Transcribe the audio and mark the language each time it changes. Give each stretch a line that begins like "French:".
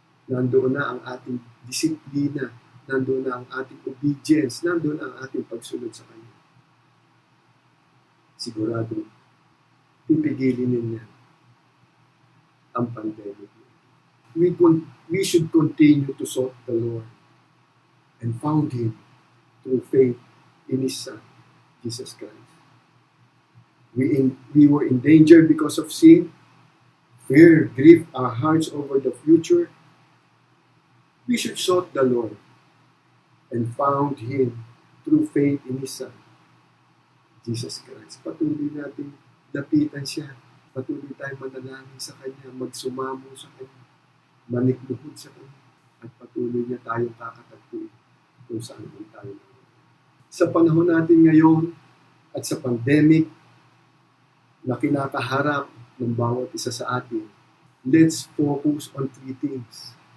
Filipino: Nandoon na ang ating disiplina, nandoon na ang ating obedience, nandoon na ang ating pagsunod sa Kanya. Sigurado, pipigilin niya ang pandemic.
English: We should continue to sought the Lord and found Him through faith in His Son, Jesus Christ. We were in danger because of sin. Fear gripped our hearts over the future. We should sought the Lord and found Him through faith in His Son, Jesus Christ.
Filipino: Patuloy natin lapitan siya. Patuloy tayong manalangin sa Kanya, magsumamo sa Kanya, manikluhod sa Kanya, at patuloy niya tayong kakatagpuin kung saan man tayo. Sa panahon natin ngayon at sa pandemic na kinakaharap ng bawat isa sa atin,
English: let's focus on 3 things.